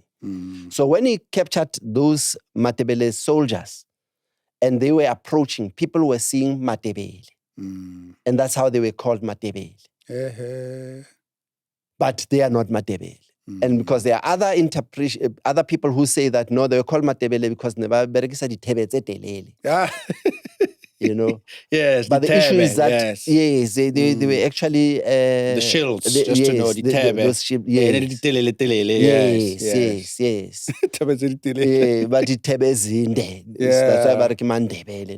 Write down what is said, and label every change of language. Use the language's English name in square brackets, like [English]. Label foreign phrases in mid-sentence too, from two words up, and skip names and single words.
[English] So when he captured those Ndebele soldiers and they were approaching, people were seeing Ndebele. And that's how they were called Ndebele. But they are not Ndebele. And because there are other people who say that, no, they were called Ndebele because they [Tswana] berekisa dithebe tse telele. [English] You know? Yes, but the issue is that, yes, they were actually... the shields, just to know, those shields, yes. Yes. [Tswana] But dithebe zinde. [English] That's why bareki Ndebele.